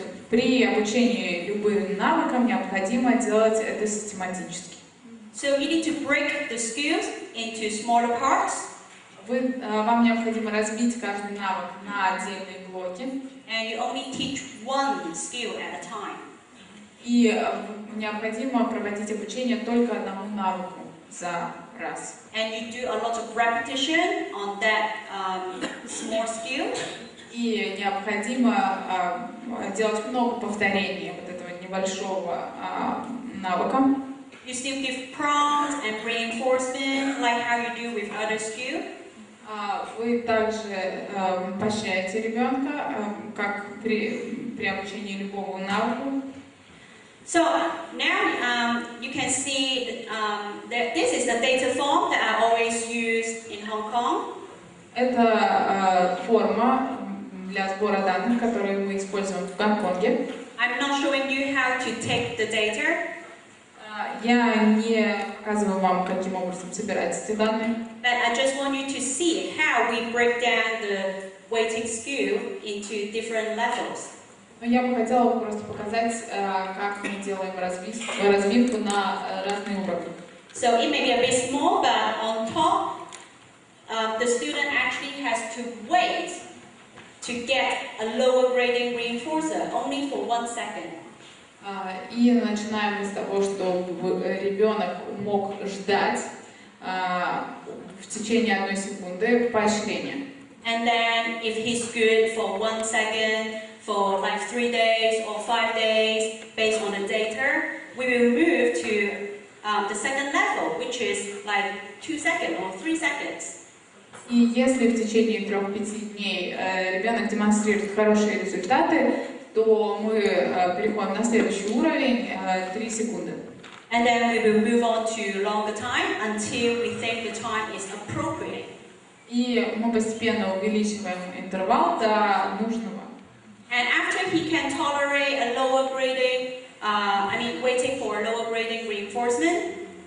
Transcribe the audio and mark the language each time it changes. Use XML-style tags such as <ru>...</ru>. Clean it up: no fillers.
<ru>При обучении любым навыкам необходимо делать это систематически.</ru> <en>So you need to break the skills into smaller parts.</en> <ru>Вам необходимо разбить каждый навык на отдельные блоки.</ru> <en>And you only teach one skill at a time.</en> <ru>И необходимо проводить обучение только одному навыку за раз.</ru> <en>And you do a lot of repetition on that small skill.</en> <ru>И необходимо делать много повторений вот этого небольшого навыка.</ru> <en>You still give prompts and reinforcement like how you do with other skills.</en> <ru>Вы также поощряете ребенка, как при обучении любого навыку.</ru> <en>So now you can see that this is the data form that I always use in Hong Kong.</en> <ru>Это форма для сбора данных, которые мы используем в Гонконге.</ru> <en>I'm not showing you how to take the data.</en> <ru>Я не показываю вам, каким образом собирать эти данные.</ru> <en>But I just want you to see how we break down the weighting scale into different levels.</en> <ru>Но я бы хотела просто показать, как мы делаем разбивку на разные уровни.</ru> <en>So it may be a bit small, but on top, the student actually has to wait to get a lower grading reinforcer only for 1 second.</en> <ru>И начинаем мы с того, что ребенок мог ждать в течение 1 секунды поощрения.</ru> <en>And then if he's good for 1 second, for like 3 days or 5 days, based on the data, we will move to the second level, which is like 2 seconds or 3 seconds.</en> <ru>И если в течение 3-5 дней ребенок демонстрирует хорошие результаты, то мы переходим на следующий уровень 3 секунды.</ru> <en>And then we will move on to longer time until we think the time is appropriate.</en> <ru>И мы постепенно увеличиваем интервал до нужного.</ru> <en>And after he can tolerate a lower grading, waiting for a lower grading reinforcement.</en>